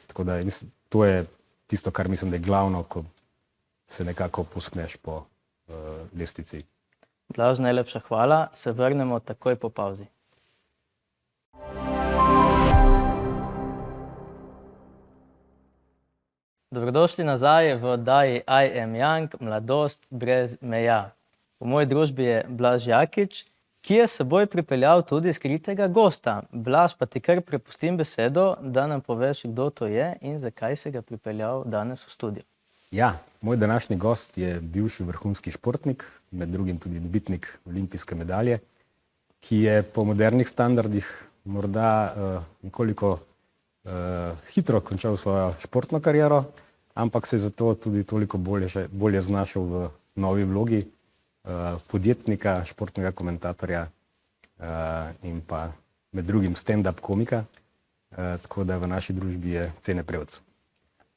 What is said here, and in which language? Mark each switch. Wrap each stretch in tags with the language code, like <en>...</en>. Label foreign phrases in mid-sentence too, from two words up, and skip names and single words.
<sl>Tako da to je tisto, kar mislim, da je glavno, ko se nekako povzpneš po lestvici. Blaž, najlepša hvala. Se vrnemo takoj po pavzi. Dobrodošli nazaj v oddaji I am young, mladost brez meja. V moji družbi je Blaž Jakič, ki je s seboj pripeljal tudi skritega gosta. Blaž, pa ti kar prepustim besedo, da nam poveš, kdo to je in zakaj si ga pripeljal danes v studio. Ja, moj današnji gost je bivši vrhunski športnik, med drugim tudi dobitnik olimpijske medalje, ki je po modernih standardih morda nekoliko hitro končal svojo športno kariero, ampak se je zato tudi toliko bolje znašel v novi vlogi podjetnika, športnega komentatorja in pa med drugim stand-up komika, tako da v naši družbi je cene prevc.</sl>